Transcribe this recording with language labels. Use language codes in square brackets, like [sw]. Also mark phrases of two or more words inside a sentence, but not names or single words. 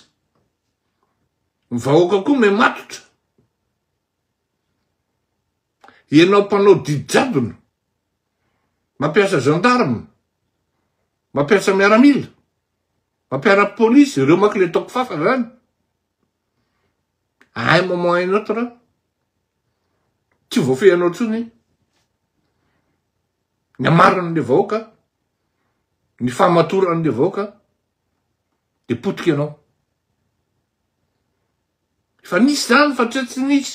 [mg] Ny vahoaka koa me matotra. Ianao mpanao didijadona. Mampiasa gendarme. Mampiasa miaramila. Mampiara polisy. Ireo manko le toko fafa zany. [fr] À un moment et un autre. [mg] Tsy voafehinao tsony. Ny amarana le vahoaka. Ny fahamatorana le vahoaka. De potika ianao. Fa nisy zany fa tsy nisy.